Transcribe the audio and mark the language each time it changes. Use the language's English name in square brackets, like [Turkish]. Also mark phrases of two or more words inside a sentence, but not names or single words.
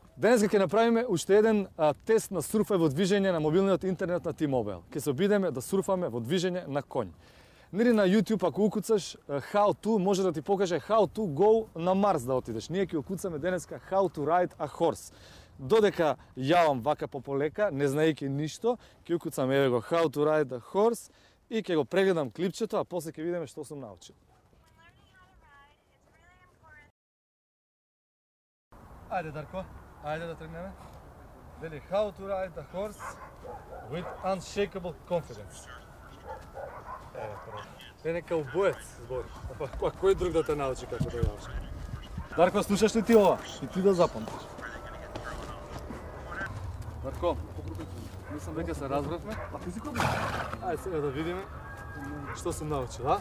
[Macedonian] Денеска ќе направиме уште еден тест на сурфај во движење на мобилниот интернет на T-Mobile. Ќе се обидеме да сурфаме во движење на конј. Нели на YouTube ако укуцаш [English] how to, [Macedonian] може да ти покаже [English] how to go [Macedonian] на Марс да отидеш. Ние ќе укуцаме денеска [English] how to ride a horse. [Macedonian] Додека јавам вака пополека, не знаејќи ништо, ќе укуцам еве го [English] how to ride a horse [Macedonian] и ќе го прегледам клипчето, а после ќе видиме што сум научил. Ајде Дарко, ајде да тргнеме. Вели [English] how to ride a horse with unshakable confidence. [Macedonian] Еве прво. Е нека убоец збори. Апа кој друг да те научи како да јаваш? Дарко, слушаш ли ти ова? И ти да запамтиш. Дарко, мислам дека се разбравме. А ти си кој? Ајде сега да видиме што сум научил, а?